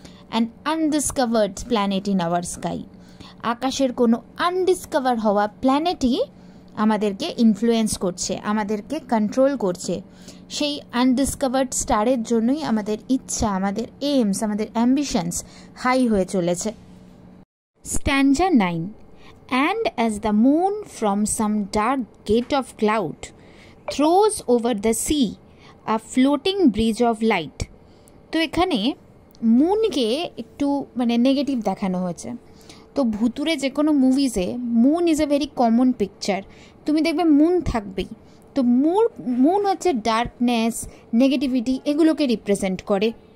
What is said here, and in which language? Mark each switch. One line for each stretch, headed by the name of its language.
English: An undiscovered planet in our sky.
Bangla: আকাশের কোনো আনডিসকভার হওয়া প্ল্যানেটই আমাদেরকে ইনফ্লুয়েন্স করছে, আমাদেরকে কন্ট্রোল করছে। সেই আনডিসকভার্ড স্টারের জন্যই আমাদের ইচ্ছা, আমাদের এইমস, আমাদের অ্যাম্বিশনস হাই হয়ে চলেছে। স্ট্যানজা 9।
English: And as the moon from some dark gate of cloud throws over the sea a floating bridge of light।
Bangla: তো এখানে মুনকে একটু মানে নেগেটিভ দেখানো হয়েছে। তো ভুতুরে যে কোনো মুভিজে
English: moon is a very common picture,
Bangla: তুমি দেখবে মুন থাকবেই। তো মুন হচ্ছে ডার্কনেস, নেগেটিভিটি, এগুলোকে রিপ্রেজেন্ট করে।